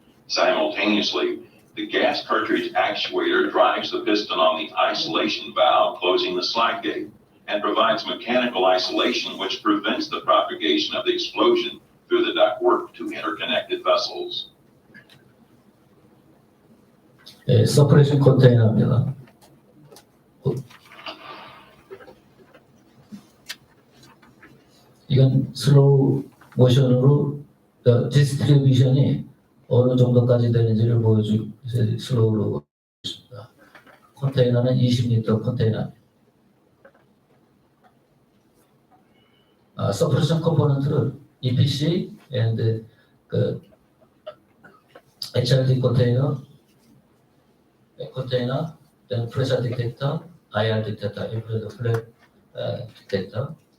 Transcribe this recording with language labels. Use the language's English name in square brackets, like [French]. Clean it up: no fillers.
[English] Simultaneously, the gas cartridge actuator drives the piston on the isolation valve, closing the slide gate, and provides mechanical isolation which prevents the propagation of the explosion through the ductwork to interconnected vessels. [Korean] 서프레션 컨테이너입니다. 이건 슬로우 모션으로 디스트리뷰션이 어느 정도까지 되는지를 보여주고 슬로우로 보겠습니다. 컨테이너는 20리터 컨테이너입니다. 서프레션 컴포넌트를 [English] EPC and HRD container, then pressure detector, IR detector, infrared flap detector.